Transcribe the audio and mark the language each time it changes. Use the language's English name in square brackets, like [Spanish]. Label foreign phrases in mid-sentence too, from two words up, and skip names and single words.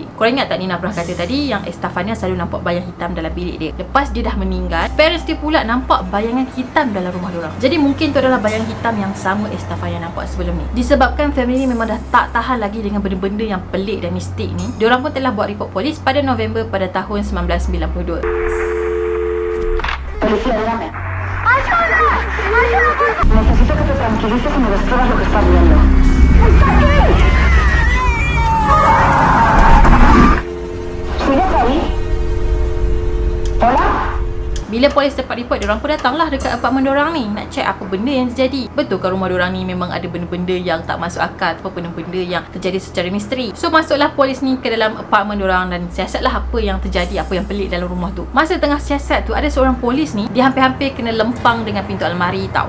[Malay] Korang ingat tak Nina pernah kata tadi yang Estefania selalu nampak bayang hitam dalam bilik dia. Lepas dia dah meninggal, parents dia pula nampak bayangan hitam dalam rumah diorang. Jadi mungkin tu adalah bayang hitam yang sama Estefania nampak sebelum ni. Disebabkan family ni memang dah tak tahan lagi dengan benda-benda yang pelik dan mistik ni, diorang pun telah buat report polis pada November pada tahun 1992. [Spanish] Policía, dígame. ¡Ayuda! ¡Ayuda, por favor! Necesito que te tranquilices y me describas lo que estás viendo. ¡Está aquí! ¿Sigues ahí? ¿Hola? [Malay] Bila polis dapat report, diorang pun datanglah dekat apartmen diorang ni nak check apa benda yang terjadi. Betul ke rumah diorang ni memang ada benda-benda yang tak masuk akal, apa benda-benda yang terjadi secara misteri. So masuklah polis ni ke dalam apartmen diorang dan siasatlah apa yang terjadi, apa yang pelik dalam rumah tu. Masa tengah siasat tu, ada seorang polis ni, dia hampir-hampir kena lempang dengan pintu almari tau.